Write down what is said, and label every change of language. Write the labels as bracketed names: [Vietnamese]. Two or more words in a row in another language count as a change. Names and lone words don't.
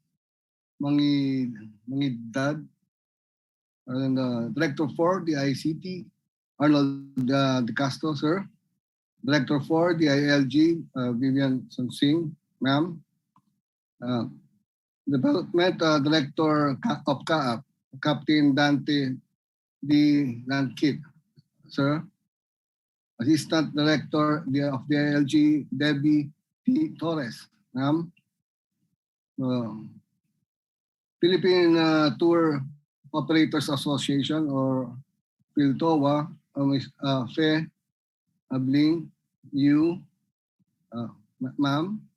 [English] Mangidad, and Director 4 DICT Arnold De Castro, Sir, Director 4 DILG Vivian Sonsing, Ma'am, Development Director of CAAP, Captain Dante D. Lankit, Sir. Assistant Director of the DILG, Debbie T. Torres, Ma'am. Philippine Tour Operators Association, or PhilToA, Fe Abling, you, Ma'am.